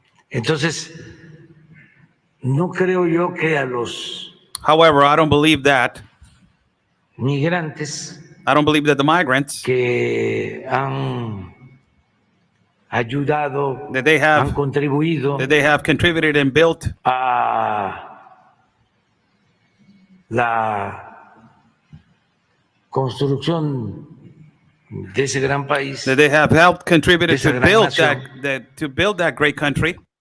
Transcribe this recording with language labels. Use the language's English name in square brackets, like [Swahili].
[Spanish] Entonces, no creo yo que a los [English] However, I don't believe that. [Spanish] migrantes [English] I don't believe that the migrants [Spanish] que han ayudado, [English] that they have [Spanish] han contribuido [English] contributed and built [Spanish] a la construcción de ese gran país, [English] that they have helped contributed [Spanish] Esa [English] to [Spanish] gran [English] build [Spanish] nación. [English] to build that great country.